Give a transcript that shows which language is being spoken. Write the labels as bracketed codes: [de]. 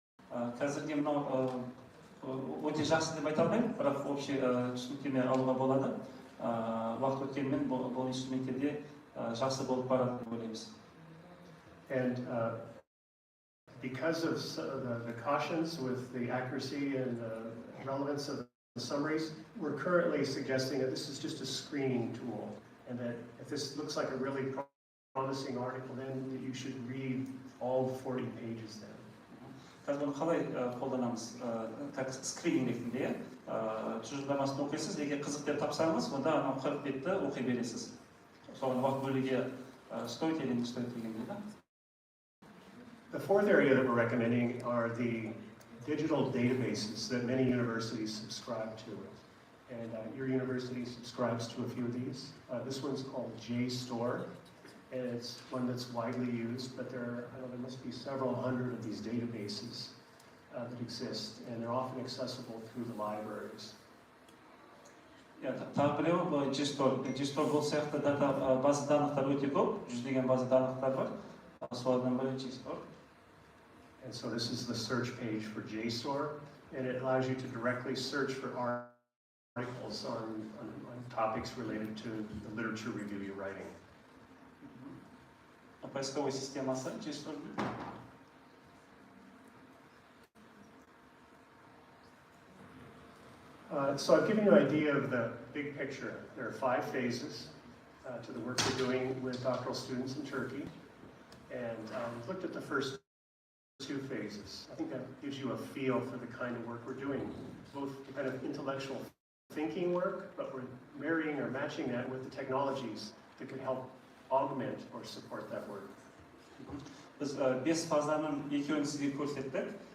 [kk] Қазірге мынау өте жақсы деп айта алмаймын, бірақ общий түсініктеме алуға болады. Уақыт өткенмен бұл инструменттерде жақсы болып барады деп ойлаймыз. [en] And because of the cautions with the accuracy and the relevance of the summaries, we're currently suggesting that this is just a screening tool, and that if this looks like a really promising article, then that you should read all 40 pages then. [kk] Қазір оны қалай қолданамыз? Как скрининг ретінде тұжырымдамасын оқисыз, егер қызық деп тапсаңыз, онда 40 бетті оқи бересіз. Соған уақыт бөлуге [ru] стоит или не стоит [kk] дегенде. [en] The fourth area that we're recommending are the digital databases that many universities subscribe to. And your university subscribes to a few of these. This one's called JSTOR, and it's one that's widely used, but there must be several hundred of these databases. that exist, and they're often accessible through the libraries. [kk] Тағы біреуі G-Store бұл сияқты база данықтар өте көп, жүздеген база данықтар бар, солардан бірі G-Store. [en] And so this is the search page for JSTOR, and it allows you to directly search for articles on topics related to the literature review you're writing. [kk] Поисковой системасы G-Store. [en] So I've given you an idea of the big picture. There are 5 phases to the work we're doing with doctoral students in Turkey, and we've looked at the first 2 phases. I think that gives you a feel for the kind of work we're doing, both the kind of intellectual thinking work, but we're marrying or matching that with the technologies that could help augment or support that work. [kk] Biz 5 фазаның екеуін сізге көрсеттік.